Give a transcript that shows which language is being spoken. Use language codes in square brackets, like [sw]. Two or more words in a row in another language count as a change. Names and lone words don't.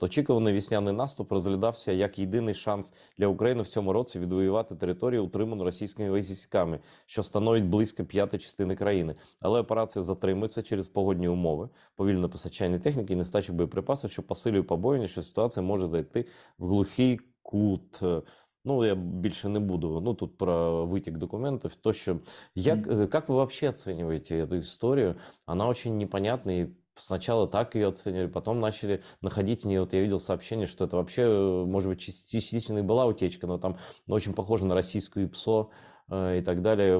[uk] Очікуваний весняний наступ розглядався як єдиний шанс для України в цьому році відвоювати територію, утриману російськими військами, що становить близько п'ятої частини країни. Але операція затримується через погодні умови, повільне постачання техніки і нестачу боєприпасів, що посилює побоювання, що ситуація може зайти в глухий кут. Ну, я більше не буду. Ну, тут про [ru] вытек документов. То, что как вы вообще оцениваете эту историю? Она очень непонятная и сначала так ее оценивали, потом начали находить в ней, вот я видел сообщение, что это вообще, может быть, частично и была утечка, но там очень похоже на российскую ИПСО и так далее.